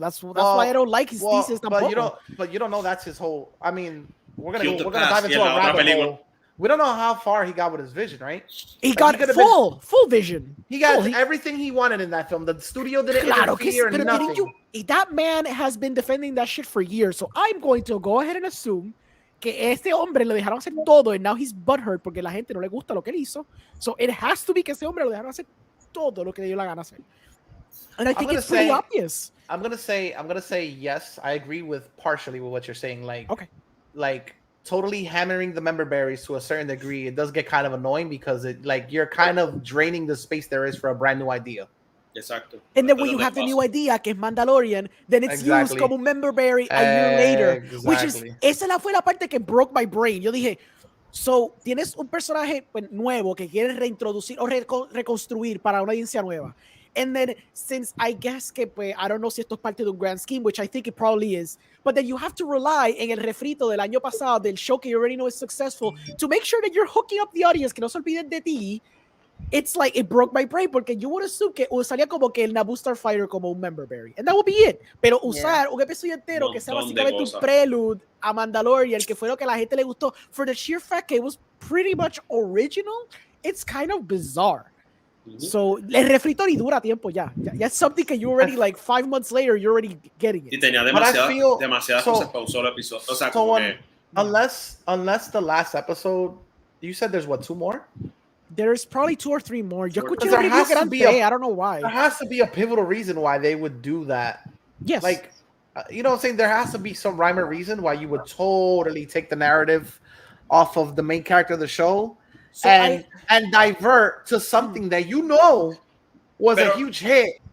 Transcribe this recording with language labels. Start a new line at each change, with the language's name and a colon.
English: That's why I don't like his thesis
Spanish: tampoco.
English: But you don't know that's his whole. I mean, we're gonna dive into a rabbit hole. We don't know how far he got with his vision, right? He got full vision. He got everything he wanted in that film. The studio didn't interfere in nothing. That man has been defending that shit for years. So I'm going to go ahead and assume
Spanish: que este hombre lo dejaron hacer todo
English: and now he's butthurt
Spanish: porque la gente no le gusta lo que él hizo.
English: So it has to be
Spanish: que ese hombre lo dejaron hacer todo lo que le dio la gana hacer.
English: And I think it's pretty obvious. I'm gonna say yes. I agree with partially with what you're saying. Like totally hammering the member berries to a certain degree, it does get kind of annoying because you're kind of draining the space there is for a brand new idea. Exacto. And then when you have the new idea,
Spanish: que es Mandalorian,
English: then it's used
Spanish: como un member berry
English: a year later.
Spanish: Which is, esa fue la parte que
English: broke my brain.
Spanish: Yo dije, so, tienes un personaje nuevo que quieres reintroducir o reconstruir para una audiencia nueva.
English: And then, since I guess que, pues, I don't know
Spanish: si esto es parte de un grand scheme,
English: which I think it probably is, but then you have to rely
Spanish: en el refrito del año pasado, del show que
English: you already know is successful, to make sure that you're hooking up the audience,
Spanish: que no se olviden de ti.
English: It's like, it broke my brain, porque you would assume
Spanish: que usaría como que el Naboo Starfighter como un member berry,
English: and that would be it.
Spanish: Pero usar un episodio entero que sea básicamente un prelude a Mandalorian, que fue lo que a la gente le gustó,
English: for the sheer fact
Spanish: que
English: it was pretty much original, it's kind of bizarre.
Spanish: So, el refrito ni dura tiempo ya.
English: It's something que you already, like, 5 months later, you're already getting it.
Spanish: Y tenía demasiadas cosas para un solo episodio. O sea, como que...
English: Unless the last episode, you said there's what, 2 more? There's probably 2 or 3 more.
Spanish: Yo escuché
English: there has to be I don't know why. There has to be a pivotal reason why they would do that. Yes. Like, you know what I'm saying? There has to be some rhyme or reason why you would totally take the narrative off of the main character of the show and divert to something that you know was a huge hit.